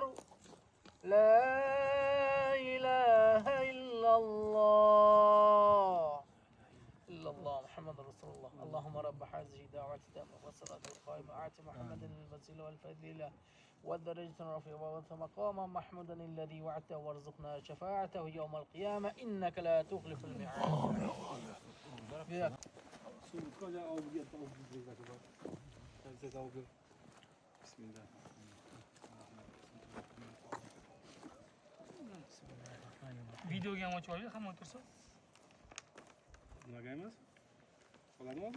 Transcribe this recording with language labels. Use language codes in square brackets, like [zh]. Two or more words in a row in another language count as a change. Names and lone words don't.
[ar] لا إله إلا الله محمد رسول الله. اللهم رب هذه دعوة التامة والصلاة القائمة آت محمدا الوسيلة والفضيلة والدرجة الرفيعة وابعثه مقاما محمودا الذي وعدته وارزقنا شفاعته يوم القيامة إنك لا تخلف الميعاد. [uz] Videoga ham ochib olaylik, hamma o'tirsa. Nimaga emas? Qoladimi?